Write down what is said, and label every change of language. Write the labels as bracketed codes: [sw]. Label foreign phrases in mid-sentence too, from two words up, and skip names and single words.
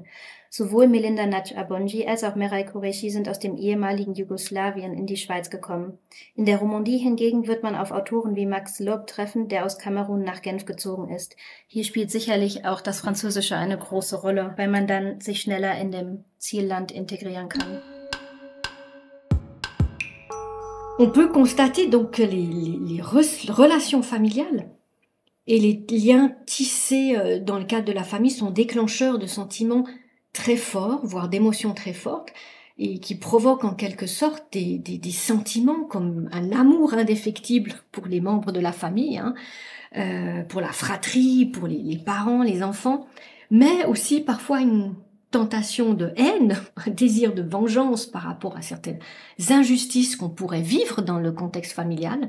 [de] Sowohl Melinda Nagy-Abongi als auch Meray Qureşi sind aus dem ehemaligen Jugoslawien in die Schweiz gekommen. In der Romandie hingegen wird man auf Autoren wie Max Lob treffen, der aus Kamerun nach Genf gezogen ist. Hier spielt sicherlich auch das Französische eine große Rolle, weil man dann sich schneller in dem Zielland integrieren kann. [fr] On peut constater donc que les relations familiales et les liens tissés dans le cadre de la famille sont déclencheurs de sentiments très forts, voire d'émotions très fortes, et qui provoquent en quelque sorte des sentiments comme un amour indéfectible pour les membres de la famille, pour la fratrie, pour les parents, les enfants, mais aussi parfois une tentation de haine, un désir de vengeance par rapport à certaines injustices qu'on pourrait vivre dans le contexte familial.